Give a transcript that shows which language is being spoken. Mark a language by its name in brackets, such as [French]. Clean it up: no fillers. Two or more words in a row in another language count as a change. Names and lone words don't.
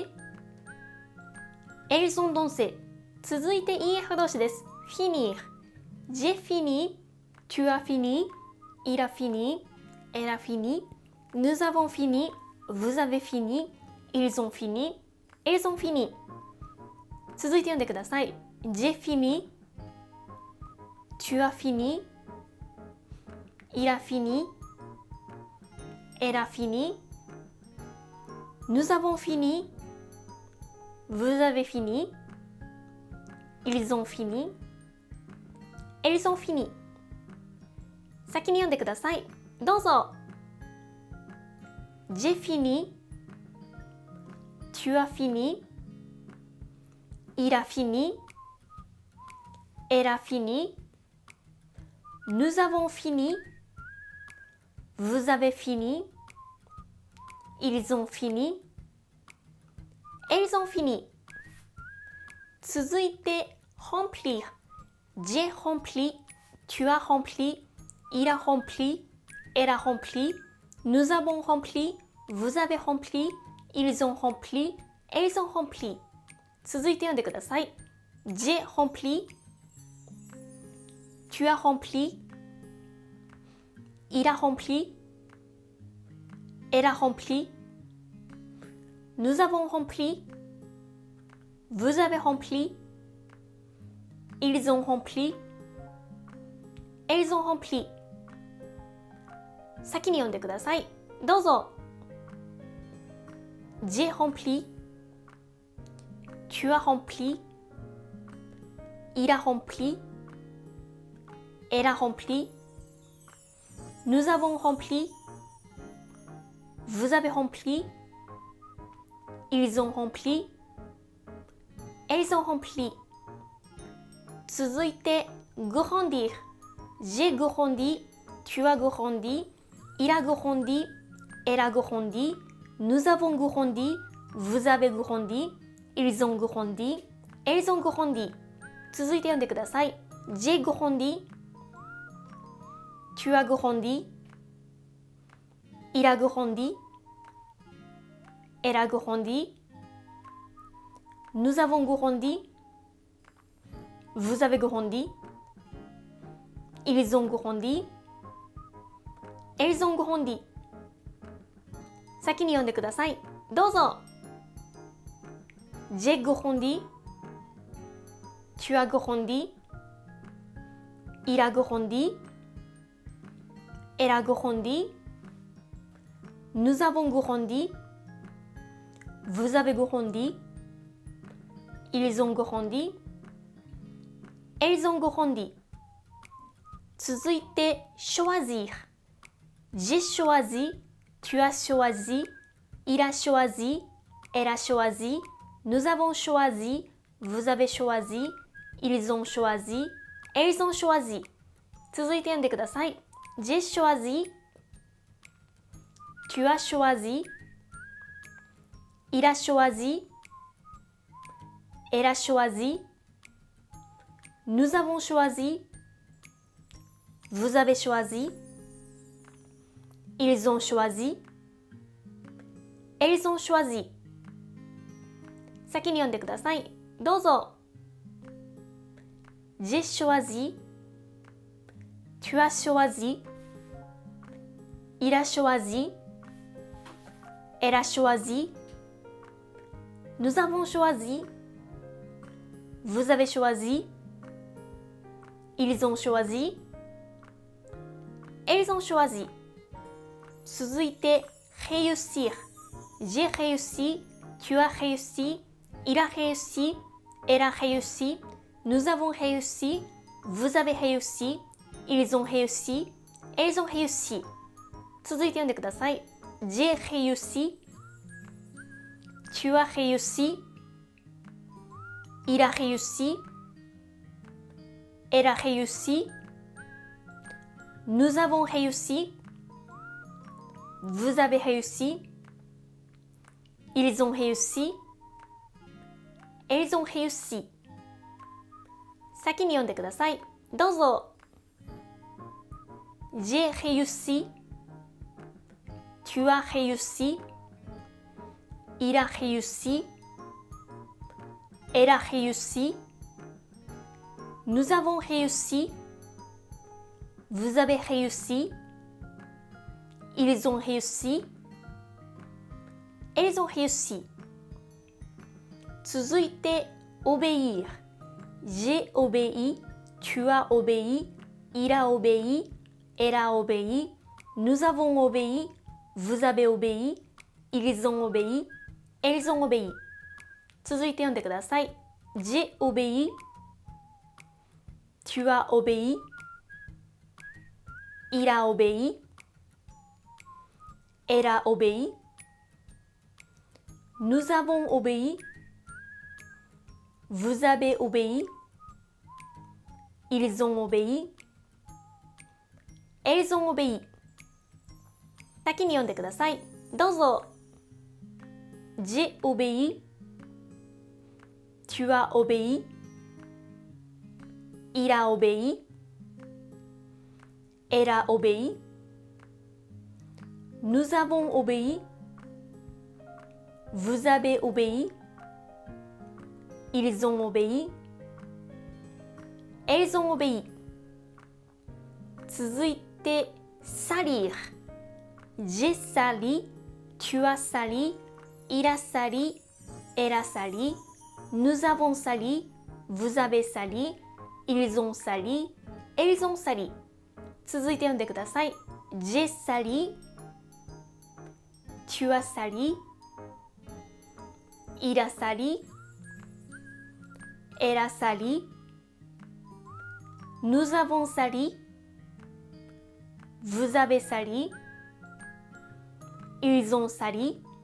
[French] Elles ont dansé. [Japanese] 続いて EF 動詞です。finir. [French] J'ai fini. Tu as fini. Il a fini. Elle a fini. Nous avons fini. Vous avez fini. Ils ont fini. Elles ont fini. [Japanese] 続いて読んでください。 [French] J'ai fini. Tu as fini. Il a fini. Elle a fini. Nous avons fini. Vous avez fini. Ils ont fini. Elles ont fini. [Japanese] 先に読んでください。 [French] どうぞ。J'ai fini. Tu as fini. Il a fini. Elle a fini. Nous avons fini. Vous avez fini. Ils ont fini. Elles ont fini. [Japanese] 続いて remplir. [French] J'ai rempli. Tu as rempli. Il a rempli. Elle a rempli. Nous avons rempli. Vous avez rempli. Ils ont rempli. Elles ont rempli. [Japanese] 続いて読んでください。 [French] J'ai rempli. Tu as rempli. Il a rempli. Elle a rempli. Nous avons rempli. Vous avez rempli. Ils ont rempli. Elles ont rempli. [Japanese] 先に読んでください。 [French] どうぞ。J'ai rempli. Tu as rempli. Il a rempli. Elle a rempli. Nous avons rempli. Vous avez rempli. Ils ont rempli. Elles ont rempli. [Japanese] 続いて grandir. [French] J'ai grandi. Tu as grandi. Il a grandi. Elle a grandi. Nous avons grandi. Vous avez grandi. Ils ont grandi. Elles ont grandi. [Japanese] 続いて読んでください。 [French] J'ai grandi. Tu as grandi. Il a grandi. Elle a grandi. Nous avons grandi. Vous avez grandi. Ils ont grandi. Elles ont grandi. [Japanese] 先に読んでください。 [French] どうぞ。J'ai grandi. Tu as grandi. Il a grandi. Elle a grandi. Nous avons grandi. Vous avez grandi. Ils ont grandi. Elles ont grandi. [Japanese] 続いて choisir. [French] J'ai choisi. Tu as choisi. Il a choisi. Elle a choisi. Nous avons choisi. Vous avez choisi. Ils ont choisi. Elles ont choisi. [Japanese] 続いて読んでください。 [French] J'ai choisi. Tu as choisi. Il a choisi. Elle a choisi. Nous avons choisi. Vous avez choisi. Ils ont choisi. Elles ont choisi. [Japanese] 先に読んでください。 [French] どうぞ。J'ai choisi. Tu as choisi. Il a choisi. Elle a choisi. Nous avons choisi. Vous avez choisi. Ils ont choisi. Elles ont choisi. [Japanese] 続いて、réussir. [French] J'ai réussi. Tu as réussi. Il a réussi. Elle a réussi. Nous avons réussi. Vous avez réussi. Ils ont réussi. Elles ont réussi. [Japanese] 続いて読んでください。 [French] J'ai réussi. Tu as réussi. Il a réussi. Elle a réussi. Nous avons réussi. Vous avez réussi. Ils ont réussi. Elles ont réussi. [Japanese] 先に読んでください。 [French] どうぞ。J'ai réussi. Tu as réussi. Il a réussi. Elle a réussi. Nous avons réussi. Vous avez réussi. Ils ont réussi. Elles ont réussi. [Japanese] 続いて obéir. [French] J'ai obéi. Tu as obéi. Il a obéi. Elle a obéi. Nous avons obéi. Vous avez obéi. Ils ont obéi. Elles ont obéi. [Japanese] 続いて読んでください。 [French] J'ai obéi. Tu as obéi. Il a obéi. Elle a obéi. Nous avons obéi. Vous avez obéi. Ils ont obéi. Elles ont obéi. [Japanese] 先に読んでください。 [French] どうぞ。J'ai obéi. Tu as obéi. Il a obéi. Elle a obéi. Nous avons obéi. Vous avez obéi. Ils ont obéi. Elles ont obéi. [Japanese] 続いて salir. [French] J'ai sali. Tu as sali. Il a sali. Elle a sali. Nous avons sali. Vous avez sali. Ils ont sali. Elles ont sali. [Japanese] 続いて読んでください。 [French] J'ai sali. Tu as sali. Il a sali. Elle a sali. Nous avons sali. Vous avez sali. Ils ont sali.